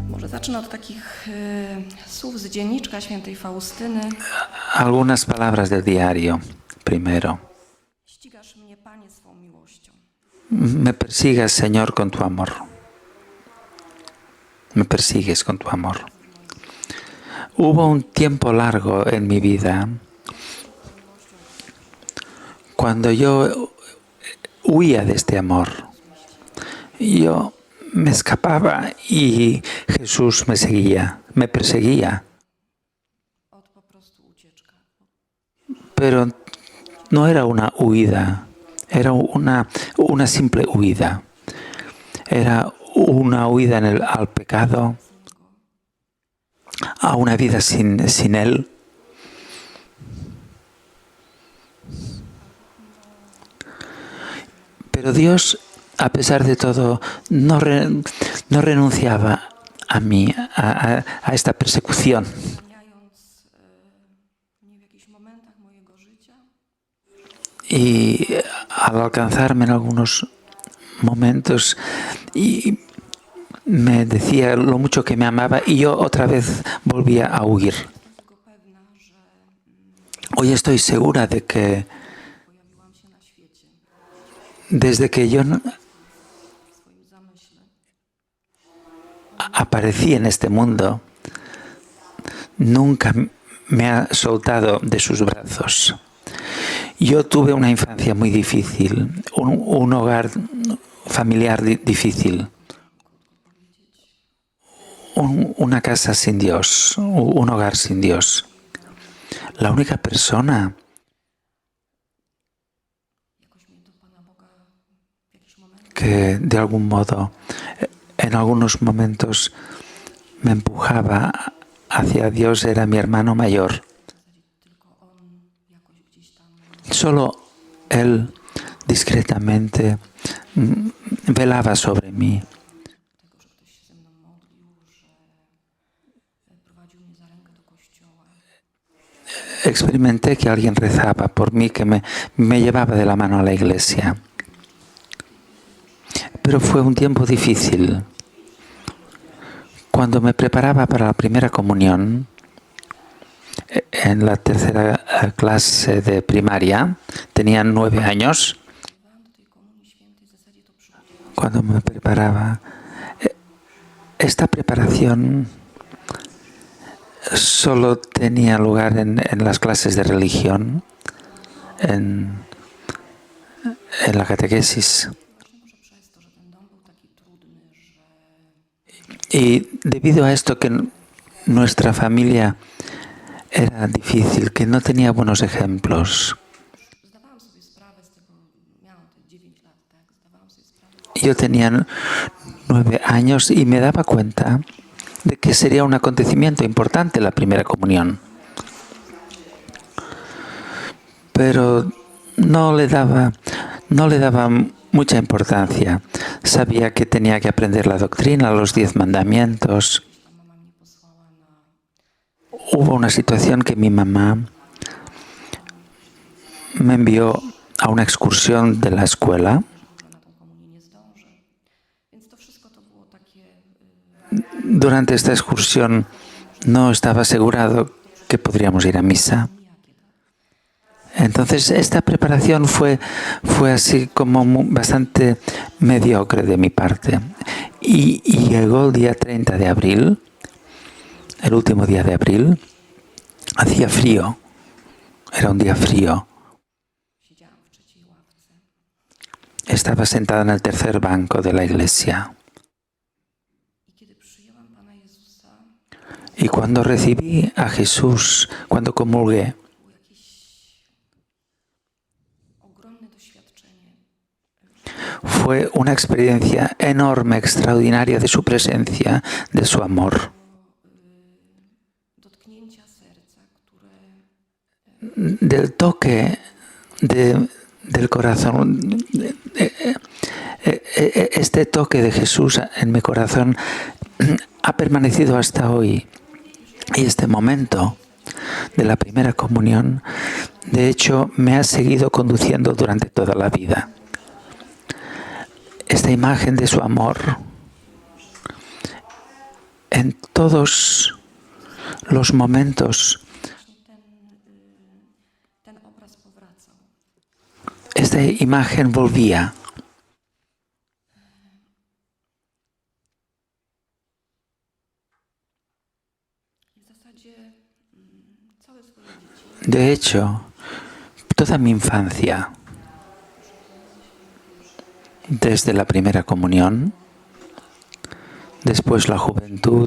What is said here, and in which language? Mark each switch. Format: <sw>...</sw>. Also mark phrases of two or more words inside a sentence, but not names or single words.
<pl>Zacznę od takich słów z dzienniczka świętej Faustyny.</pl> <es>Algunas palabras del diario, primero.</es> <pl>Ścigasz mnie, Panie, swą miłością.</pl> <es>Me persigues, Señor, con tu amor. Me persigues con tu amor. Hubo un tiempo largo en mi vida cuando yo huía de este amor. Yo me escapaba y Jesús me seguía, me perseguía.</es> <pl>Od po prostu ucieczka.</pl> <es>Pero no era una huida, era una simple huida. Era una huida al pecado, a una vida sin Él. Pero Dios, a pesar de todo, no renunciaba a mí, a esta persecución.</es> <pl>Zmieniając mnie w jakichś momentach mojego życia,</pl> <es>Y al alcanzarme en algunos momentos y me decía lo mucho que me amaba y yo otra vez volvía a huir.</es> <pl>jestem tego pewna, że</pl> <es>Hoy estoy segura de que</es> <pl>pojawiłam się na świecie</pl> <es>desde que yo</es> <pl>w swoim zamyśle.</pl> <es>aparecí en este mundo, nunca me ha soltado de sus brazos. Yo tuve una infancia muy difícil, un hogar familiar difícil, una casa sin Dios, un hogar sin Dios. La única persona</es> <pl>Jakoś mnie do Pana Boga w jakiś moment</pl> <es>que de algún modo, en algunos momentos, me empujaba hacia Dios era mi hermano mayor.</es> <pl>w zasadzie tylko On jakoś gdzieś tam</pl> <es>Solo Él discretamente velaba sobre mí.</es> <pl>tego, że ktoś się ze mną modlił, że prowadził mnie za rękę do kościoła.</pl> <es>Experimenté que alguien rezaba por mí, que me llevaba de la mano a la iglesia. Pero fue un tiempo difícil. Cuando me preparaba para la primera comunión, en la tercera clase de primaria, tenía 9 años,</es> <pl>Przygotowywałam do tej komunii świętej, w zasadzie to przygotowanie</pl> <es>cuando me preparaba, esta preparación solo tenía lugar en las clases de religión, en la catequesis.</es> <pl>właśnie może przez to, że ten dom był taki trudny, że</pl> <es>Y debido a esto que nuestra familia era difícil, que no tenía buenos ejemplos,</es> <pl>zdawałam sobie sprawę z tego, miałam te 9 lat, tak? Zdawałam sobie sprawę,</pl> <es>yo tenía 9 años y me daba cuenta de que sería un acontecimiento importante la primera comunión. Pero no le daba mucha importancia. Sabía que tenía que aprender la doctrina, los 10 mandamientos.</es> <pl>tam mama mnie posłała na</pl> <es>Hubo una situación que mi mamá me envió a una excursión de la escuela.</es> <pl>na tą komunię nie zdążę. Więc to wszystko to było takie</pl> <es>Durante esta excursión no estaba asegurado que podríamos ir a misa.</es> <pl>nijakie, tak?</pl> <es>Entonces esta preparación fue así como bastante mediocre de mi parte. Y llegó el día 30 de abril, el último día de abril, hacía frío, era un día frío.</es> <pl>Siedziałam w trzeciej ławce.</pl> <es>Estaba sentada en el tercer banco de la iglesia.</es> <pl>I kiedy przyjęłam Pana Jezusa,</pl> <es>Y cuando recibí a Jesús, cuando comulgué,</es> <pl>było jakieś ogromne doświadczenie.</pl> <es>fue una experiencia enorme, extraordinaria de su presencia, de su amor,</es> <pl>Dotknięcia serca, które</pl> <es>del toque del corazón. Este toque de Jesús en mi corazón ha permanecido hasta hoy. Y este momento de la primera comunión, de hecho, me ha seguido conduciendo durante toda la vida. Esta imagen de su amor en todos los momentos</es> <pl>Właśnie ten obraz powracał.</pl> <es>esta imagen volvía.</es> <pl>W zasadzie całe swoje dzieciństwo</pl> <es>De hecho, toda mi infancia, desde la primera comunión, después la juventud,</es>